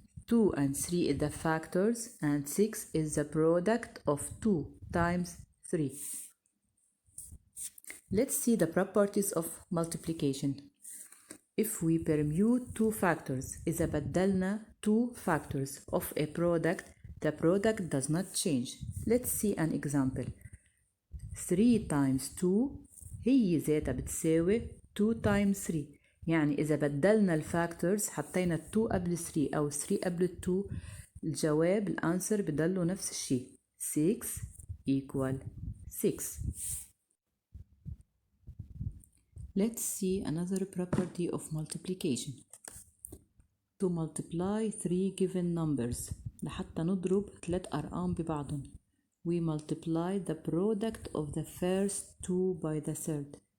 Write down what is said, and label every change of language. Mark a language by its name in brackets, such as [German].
[English] 2 and 3 is the factors and 6 is the product of 2 times 3. Let's see the properties of multiplication. If we permute two factors [Arabic] إذا بدلنا [English] two factors of a product, the product does not change. Let's see an example. [Arabic] 3 times 2 هي ذاتها بتساوي 2 times 3. يعني إذا بدلنا الفاكتورز حطينا 2 قبل 3 أو 3 قبل 2 الجواب الأنسر بضله نفس الشيء 6 equal 6. [English] Let's see another property of multiplication. To multiply three given numbers [Arabic] لحتى نضرب 3 أرقام ببعضهم. [English] We multiply the product of the first two by the third.